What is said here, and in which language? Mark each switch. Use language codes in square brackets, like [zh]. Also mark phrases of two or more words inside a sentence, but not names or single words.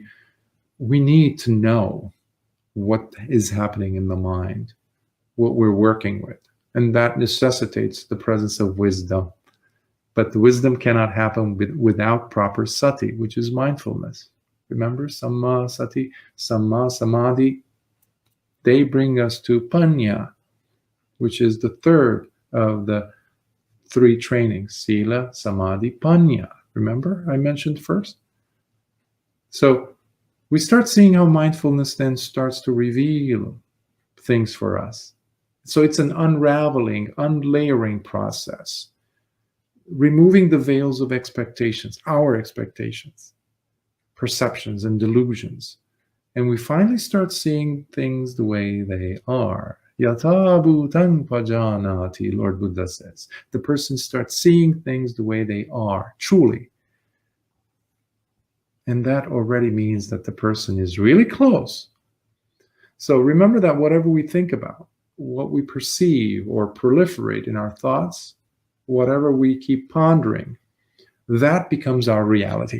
[en] We need to know what is happening in the mind, what we're working with. And that necessitates the presence of wisdom. But the wisdom cannot happen without proper sati, which is mindfulness. Remember, [pi] samma sati, samma samadhi, [en] they bring us to panya, which is the third of the three trainings, [pi] sila, samadhi, panya. [en] Remember, I mentioned first? So we start seeing how mindfulness then starts to reveal things for us. So it's an unraveling, unlayering process, removing the veils of expectations, our expectations, perceptions, and delusions. And we finally start seeing things the way they are. [pi] Yatha bhutang pajanati, [en] Lord Buddha says. The person starts seeing things the way they are, truly. And that already means that the person is really close. So remember that whatever we think about, what we perceive or proliferate in our thoughts, whatever we keep pondering, that becomes our reality.